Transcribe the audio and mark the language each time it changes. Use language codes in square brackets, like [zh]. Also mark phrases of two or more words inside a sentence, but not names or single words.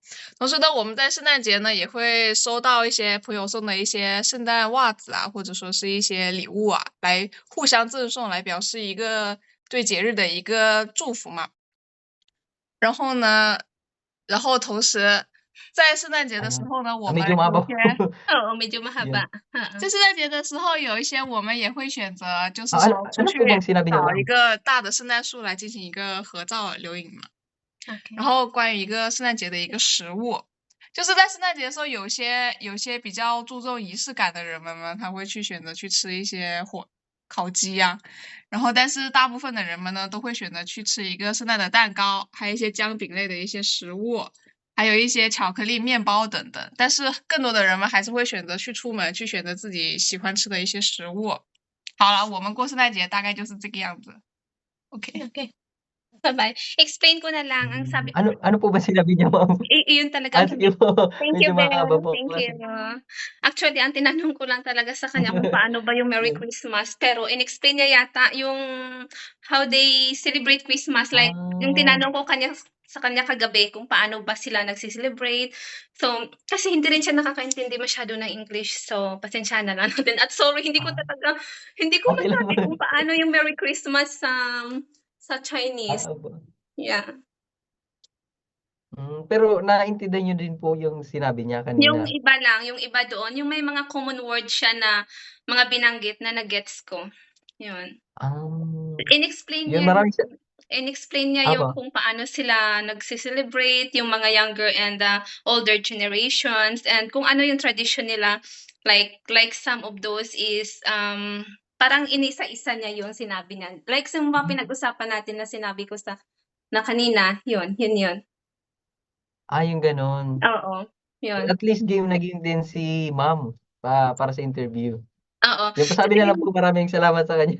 [zh] 同时呢，我们在圣诞节呢也会收到一些朋友送的一些圣诞袜子啊，或者说是一些礼物啊，来互相赠送，来表示一个对节日的一个祝福嘛。然后呢，然后同时在圣诞节的时 [tl] Ayun. [zh] 候呢，我 Ah, 们 [tl] medyo [zh] 有 [tl] mahaba [zh] 一些 [tl] Oo, medyo mahaba. [zh] 在圣诞节的时候，有一些我们也会选择，就是说 [tl] ano [zh] 出 [tl] ano [zh] 去 [tl] po bang sinabi niya, 找一 ma'am? [zh] 个大的圣诞树来进行一个合照留影嘛。 [en] Okay. [zh] 然后关于一个圣诞节的一个食物，就是在圣诞节的时候，有些比较注重仪式感的人们呢，他会去选择去吃一些烤鸡呀、然后但是大部分的人们呢，都会选择去吃一个圣诞的蛋糕，还有一些姜饼类的一些食物，还有一些巧克力面包等等。但是更多的人们还是会选择去出门，去选择自己喜欢吃的一些食物。好了，我们过圣诞节大概就是这个样子。OK， [en] Okay. Bye-bye. [tl] Explain ko na lang ang sabi Ano po ba sinabi niya, ma'am? iyon talaga ang Sige po, [en] Thank [tl] medyo [en] you, [tl] mahaba [en] Ben. [tl] po [en] Thank [tl] kasi. [en] you. [tl] Actually, ang tinanong ko lang talaga sa kanya kung paano ba yung Merry Yun. Christmas, pero in-explain niya yata yung [en] how they celebrate Christmas. [tl] Like, yung Ah, tinanong ko sa kanya kagabi kung paano ba sila nagse-celebrate. So, kasi hindi rin siya nakakaintindi masyado ng English. So, pasensya na lang natin. At sorry, hindi ko ah, okay lang nasabi kung naman. paano yung [en] Merry Christmas [tl] sa Chinese. Opo. [en] Yeah. [tl] Pero naintindihan niyo din po yung sinabi niya Yung kanina? iba lang, yung iba doon, yung may mga common words siya na mga binanggit na na-gets ko, yun. In-explain Yun niya maraming yung opo. kung paano sila nagse-celebrate, yung mga [en] younger and older generations, [tl] and kung ano yung tradition nila. [en] Like some of those is, [tl] parang inisa-isa niya yung sinabi niya. Like yung mga pinag-usapan natin na sinabi ko na kanina, yun. Yung gano'n. Oo, yun. At least naging din si ma'am para sa interview. Oo. Yung pasabi na lang po maraming salamat sa kanya.